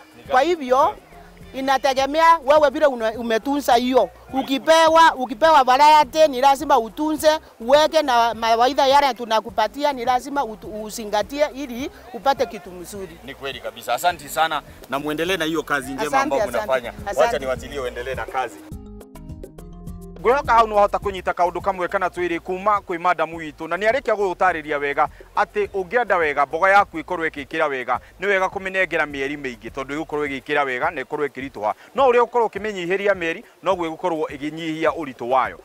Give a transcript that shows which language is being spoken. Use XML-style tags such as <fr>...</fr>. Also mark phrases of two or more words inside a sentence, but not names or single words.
<sw>Kwa hivyo inategemea wewe vile umetunza hiyo. Ukipewa variety ni lazima utunze, uweke, na mawaidha yale tunakupatia ni lazima usingatie ili upate kitu mzuri. Ni kweli kabisa. Asante sana na muendelee na hiyo kazi njema ambayo mnafanya. Wacha niwachilie uendelee na kazi.</sw> <ki>Gũcoka hau no hota kunyita kaundu kamwe kana twiri kuma kwi madam witu, na ni arekia gutariria wega ati ungienda wega mboga yaku ikorwo ikikira wega ni wega kuminengera mieri mingi tondu igukorwo igikira wega na ikorwo ikirituha. No uria ukorwo ukiminyihiria mieri no gwe gukorwo iginyihia uritu wayo.</ki>